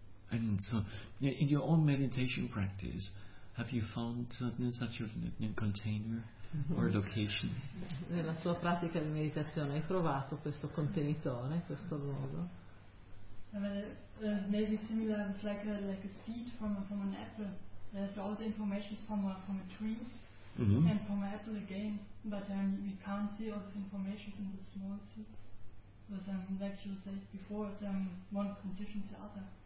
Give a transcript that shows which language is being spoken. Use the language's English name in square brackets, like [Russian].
[English] And so, in your own meditation practice, have you found such a container or location? [Italian] Nella tua pratica di meditazione hai trovato questo contenitore, questo luogo? [English] Maybe similar, it's like a seed from an apple. There's all the information from a tree, mm-hmm. and from an apple again, but we can't see all the information in the small seeds. Because like you said before, one conditions the other.